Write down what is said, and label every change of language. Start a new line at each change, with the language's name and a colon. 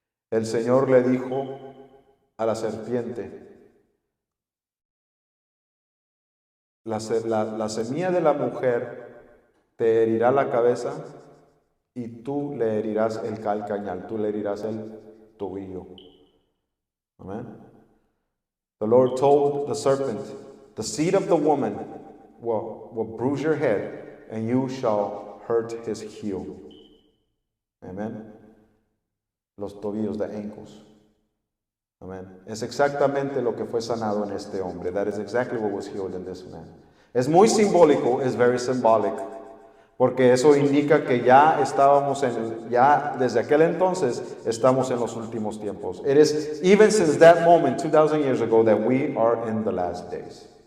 Spanish: El Señor le dijo a la serpiente, la semilla de la mujer te herirá la cabeza y tú le herirás el calcañal, tú le herirás el tobillo. Amen.
English: The Lord told the serpent, the seed of the woman will bruise your head and you shall hurt his heel.
Spanish: Amen. Los tobillos, the ankles. Amen. Es exactamente lo que fue sanado en este hombre.
English: That is exactly what was healed in this man.
Spanish: Es muy simbólico, es
English: very symbolic,
Spanish: porque eso indica que ya estábamos ya desde aquel entonces estamos en los últimos tiempos.
English: It is even since that moment, 2,000 years ago, that we are in the last days.